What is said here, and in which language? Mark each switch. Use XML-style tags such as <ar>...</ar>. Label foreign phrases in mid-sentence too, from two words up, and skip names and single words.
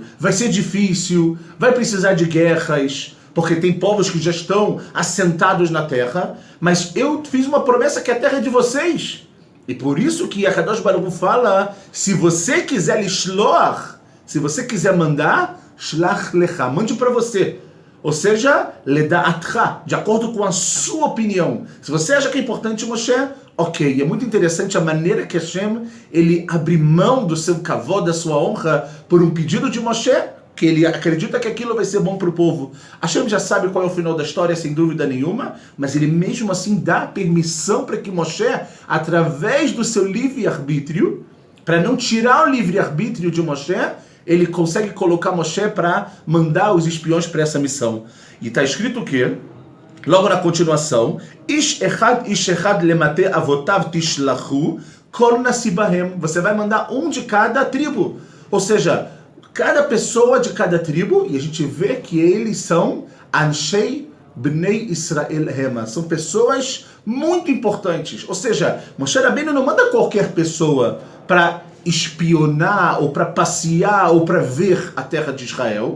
<pt>Vai ser difícil, vai precisar de guerras, porque tem povos que já estão assentados na terra, mas eu fiz uma promessa que a terra é de vocês. E por isso que a</pt> <he>קדוש ברוך הוא</he> <pt>fala, se você quiser lishloach, se você quiser mandar,</pt> <he>שלח לך,</he> <pt>mande para você. Ou seja, leda'atcha, de acordo com a sua opinião. Se você acha que é importante, Moshe, ok. E é muito interessante a maneira que Hashem, ele abre mão do seu kavod, da sua honra, por um pedido de Moshe, que ele acredita que aquilo vai ser bom para o povo. Hashem já sabe qual é o final da história, sem dúvida nenhuma, mas ele mesmo assim dá permissão para que Moshe, através do seu livre-arbítrio, para não tirar o livre-arbítrio de Moshe, ele consegue colocar Moshe para mandar os espiões para essa missão. E está escrito o quê? Logo na continuação,</pt> <he>איש אחד למטה אבותיו תשלחו כל נשיא בהם.</he> <pt>Você vai mandar um de cada tribo. Ou seja, cada pessoa de cada tribo, e a gente vê que eles são</pt> <he>אנשי בני ישראל המה.</he> <pt>São pessoas muito importantes. Ou seja, Moshe Rabbeinu não manda qualquer pessoa para espionar, ou para passear, ou para ver a terra de Israel.</pt>